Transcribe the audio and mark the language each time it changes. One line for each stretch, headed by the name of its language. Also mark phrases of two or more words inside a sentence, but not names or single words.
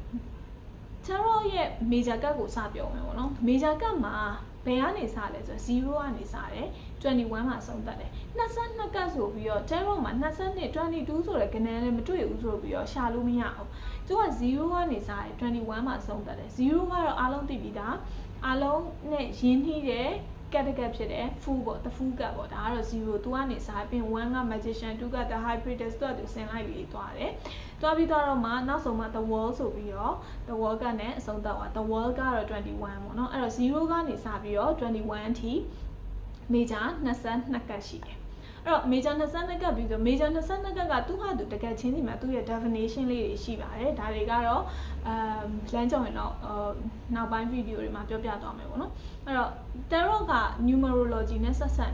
Burmese: tarot ရဲ့ major ကတ်ကိုစပြောမယ်ပေါ့နော် major ကတ်မှာဘယ်ကနေစလဲဆို0ကနေစတယ်21မှာဆုံးသက်တယ်22ကတ်ဆိုပြီးတော့ tarot မှာ22 22ဆိုတဲ့ကဏ္ဍလည်းမတွေ့ဘူးဆိုပြီးတော့ရှာလို့မရအောင်သူက0ကနေစတယ်21မှာဆုံးသက်တယ်0ကတော့အားလုံးသိပြီးသားအားလုံးနဲ့ရင်းနှီးတဲ့ကတ်ဖြစ်တယ် full ပေါ့
English: the full
Burmese: ကတ်ပေါ့ဒါကတော့0 2ကနေစားပြီး1က magician 2က
English: the high priestess
Burmese: တော့သူဆင်လိုက်ပြီးသွားတယ်တွားပြီးတော့မှနောက်ဆုံးမှ
English: the world
Burmese: ဆိုပြီးတော့
English: the world
Burmese: ကနဲ့အဆုံးသတ်သွား
English: the world
Burmese: ကတော့21ပေါ့နော်အဲ့တော့0ကနေစပြီးတော့21အထိ major 22ကတ်ရှိတယ်အဲ့တော့ major 22ကတ်ပြီးဆို major 22ကတ်ကသူ့ဟာသူတကယ်ချင်းစီမှာသူ့ရဲ့ definition လေးတွေရှိပါတယ်ဒါတွေကတော့လမ်းကြောင်းရင်တော့နောက်ပိုင်း video တွေမှာပြောပြသွားမယ်ပေါ့နော်အဲ့တော့ tarot က numerology နဲ့ဆက်ဆက်